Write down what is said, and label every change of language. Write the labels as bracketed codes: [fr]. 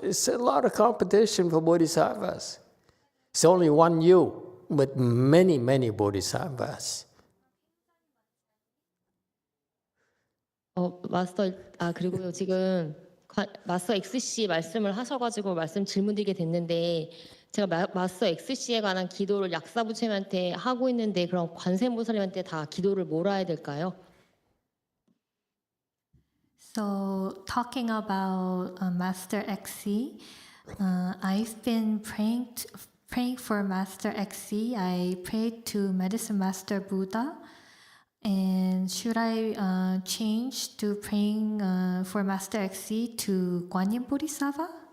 [en] It's a lot of competition for Bodhisattvas. It's only one you, but many, many Bodhisattvas. [ko] 마스터 그리고요 지금 마스터 XC 말씀을 하셔가지고 말씀 질문드리게 됐는데 제가 마스터 XC에 관한 기도를 약사부처님한테 하고 있는데 그럼 관세음보살님한테 다 기도를 뭐라 해야 될까요? [en] So, talking about Master XC, I've been praying for Master XC. I prayed to Medicine Master Buddha. And should I change to praying for Master XC to Guanyin Bodhisattva?